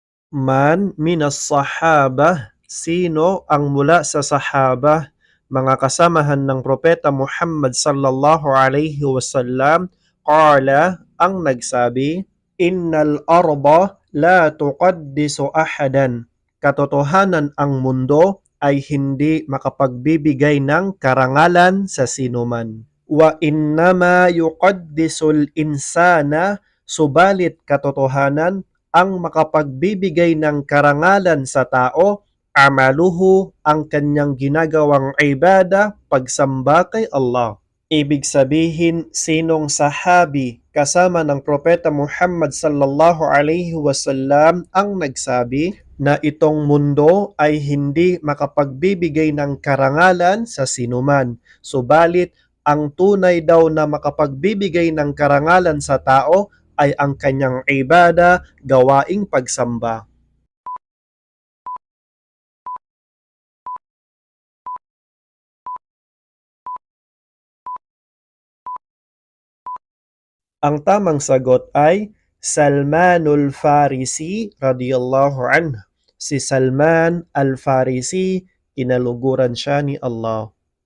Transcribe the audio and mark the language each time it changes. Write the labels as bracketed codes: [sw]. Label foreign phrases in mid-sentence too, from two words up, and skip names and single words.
[ar] من من الصحابة, [tl] sino ang mula sa sahabah, mga kasamahan ng Propeta Muhammad [ar] صلى الله عليه وسلم، قال, [tl] ang nagsabi, [ar] إن الأرض لا تقدس أحدا. [tl] Katotohanan ang mundo ay hindi makapagbibigay ng karangalan sa sinuman. [ar] وإنما يقدس الإنسان, [tl] subalit katotohanan ang makapagbibigay ng karangalan sa tao, amaluhu, ang kanyang ginagawang ibada, pagsamba kay Allah. Ibig sabihin, sinong sahabi kasama ng Propeta Muhammad [ar] صلى الله عليه وسلم [tl] ang nagsabi na itong mundo ay hindi makapagbibigay ng karangalan sa sinuman. Subalit, ang tunay daw na makapagbibigay ng karangalan sa tao ay ang kanyang ibada, gawaing pagsamba. Ang tamang sagot ay Salmanul Farisi [ar] رضي الله عنه. [tl] Si Salman al-Farisi, kinaluguran siya ni Allah.